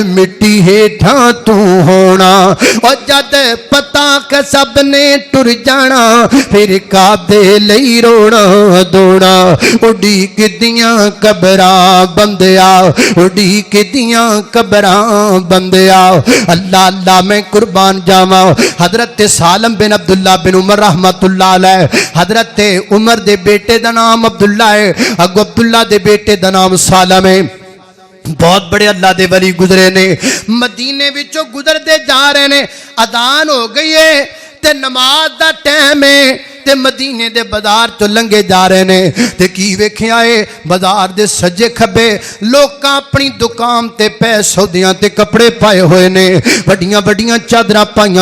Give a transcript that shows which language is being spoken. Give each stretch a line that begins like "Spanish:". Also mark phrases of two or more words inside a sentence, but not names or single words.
Punjabi: مٹی ہیٹھاں تُو ہونا اور جد پتا کہ سب نے ٹُر جانا پھر کاہدے لئی رونا دونا اڈیک دیاں قبراں بندیا اڈیک دیاں قبراں بندیا اللہ اللہ میں قربان جاواں حضرت سالم بن عبداللہ بن عمر رحمۃ اللہ علیہ حضرت عمر دے بیٹے دا نام عبداللہ ہے اگو عبداللہ دے بیٹے دا نام سالم ہے بہت بڑے اللہ دے ولی گزرے نیں مدینے وچوں گزرتے جا رہے نیں ادان ہو گئی ہے تے نماز دا ٹائم ہے تے مدینے دے بازار چو لنگھے جا رہے نیں تے کی ویکھیا ہے بازار دے سجے کھبے لوکاں اپنی دکان تے پئے سودیاں تے کپڑے پائے ہوئے نیں وڈیاں وڈیاں چادراں پائیاں